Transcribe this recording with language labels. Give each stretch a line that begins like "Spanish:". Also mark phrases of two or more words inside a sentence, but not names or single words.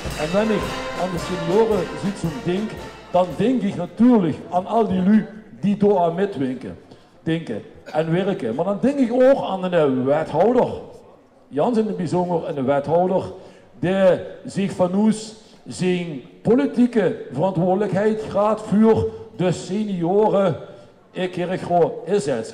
German: En wenn ich an die Seniorensitzung denke, dann denke ich natürlich an all die Leute, die da mitwinken, denken en werken.
Dutch: Maar dan denk ik ook aan een wethouder, Jans in het bijzonder een wethouder, die zich van ons zijn politieke verantwoordelijkheid gaat voor de senioren in Kerkrade inzet.